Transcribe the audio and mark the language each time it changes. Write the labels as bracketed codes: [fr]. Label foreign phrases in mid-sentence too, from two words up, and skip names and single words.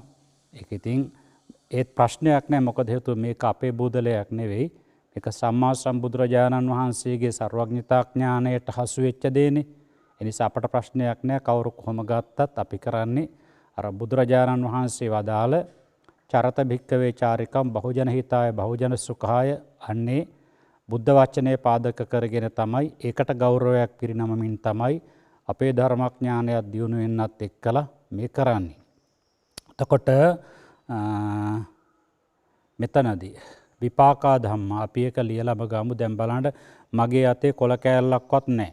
[si] ඒක ඉතින් ඒත් ප්‍රශ්නයක් නෑ. මොකද හේතුව මේක අපේ බුදලයක් නෙවෙයි. මේක සම්මා සම්බුදුරජාණන් වහන්සේගේ සර්වඥතා ඥාණයට හසු වෙච්ච දෙන්නේ. ඒ නිසා අපට ප්‍රශ්නයක් නෑ. කවුරු කොහොම ගත්තත් අපි කරන්නේ අර බුදුරජාණන් වහන්සේ වදාළ [pi] චරත භික්කවේ චාරිකම් බහුජන හිතාය බහුජන සුඛාය [si] අන්නේ බුද්ධ වචනේ පාදක කරගෙන තමයි ඒකට ගෞරවයක් පිරිනමමින් තමයි අපේ ධර්මඥානයක් දියුණු වෙන්නත් එක්කලා මේ කරන්නේ. එතකොට මෙතනදී [pi] විපාකා ධම්ම [si] අපි එක ලියලම ගමු දැන් බලන්න මගේ අතේ කොළ කෑල්ලක්වත් නැහැ.